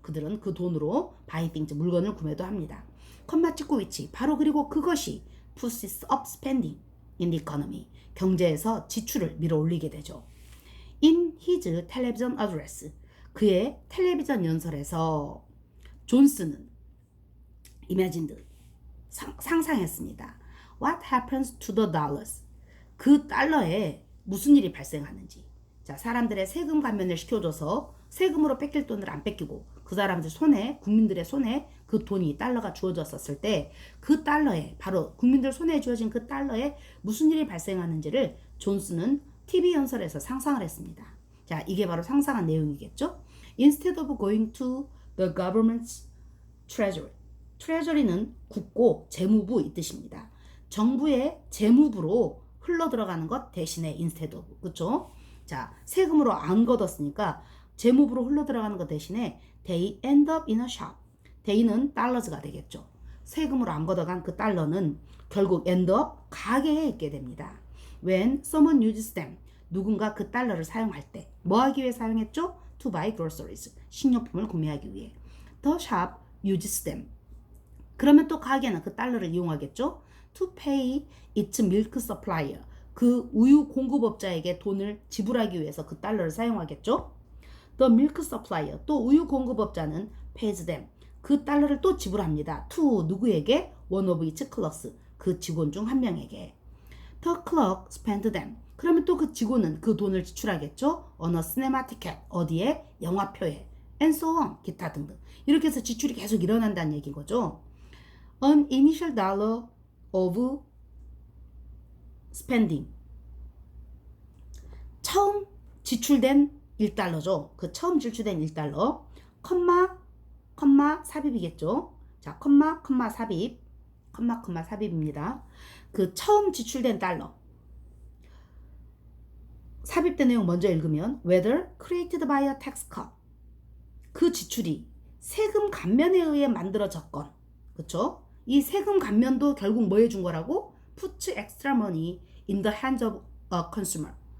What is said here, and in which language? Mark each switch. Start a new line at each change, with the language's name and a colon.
Korean: 그들은 그 돈으로
English: buy things,
Korean: 물건을 구매도 합니다. 컴마 찍고 위치. 바로 그리고 그것이
English: pushes up spending in the economy.
Korean: 경제에서 지출을 밀어 올리게 되죠.
English: In his television address.
Korean: 그의 텔레비전 연설에서 존슨은
English: imagined,
Korean: 상상했습니다.
English: What happens to the dollars?
Korean: 그 달러에 무슨 일이 발생하는지. 자, 사람들의 세금 감면을 시켜줘서 세금으로 뺏길 돈을 안 뺏기고 그 사람들 손에, 국민들의 손에 그 돈이, 달러가 주어졌었을 때 그 달러에, 바로 국민들 손에 주어진 그 달러에 무슨 일이 발생하는지를 존슨은 TV 연설에서 상상을 했습니다. 자, 이게 바로 상상한 내용이겠죠?
English: Instead of going to the government's treasury.
Korean: treasury는 국고, 재무부 이 뜻입니다. 정부의 재무부로 흘러 들어가는 것 대신에
English: instead of.
Korean: 그쵸? 자, 세금으로 안 걷었으니까 재무부로 흘러 들어가는 것 대신에
English: they end up in a shop.
Korean: they는 달러즈가 되겠죠. 세금으로 안 걷어간 그 달러는 결국
English: end up
Korean: 가게에 있게 됩니다.
English: When someone uses them.
Korean: 누군가 그 달러를 사용할 때 뭐 하기 위해 사용했죠?
English: To buy groceries.
Korean: 식료품을 구매하기 위해.
English: The shop uses them.
Korean: 그러면 또 가게는 그 달러를 이용하겠죠?
English: To pay its milk supplier.
Korean: 그 우유 공급업자에게 돈을 지불하기 위해서 그 달러를 사용하겠죠?
English: The milk supplier.
Korean: 또 우유 공급업자는
English: pays them.
Korean: 그 달러를 또 지불합니다.
English: To
Korean: 누구에게?
English: One of its clerks.
Korean: 그 직원 중 한 명에게.
English: The clerk spent them.
Korean: 그러면 또 그 직원은 그 돈을 지출하겠죠?
English: On a cinema ticket.
Korean: 어디에? 영화표에.
English: And so on.
Korean: 기타 등등. 이렇게 해서 지출이 계속 일어난다는 얘기인 거죠.
English: An initial dollar of spending.
Korean: 처음 지출된 1달러죠. 그 처음 지출된 1달러. 컴마 삽입이겠죠. 자, 컴마 삽입. 컴마 삽입입니다. 그 처음 지출된 달러. 삽입된 내용 먼저 읽으면
English: whether created by a tax cut.
Korean: 그 지출이 세금 감면에 의해 만들어졌건. 그쵸? 이 세금 감면도 결국 뭐 해준 거라고?
English: Puts extra money in the hands of a consumer.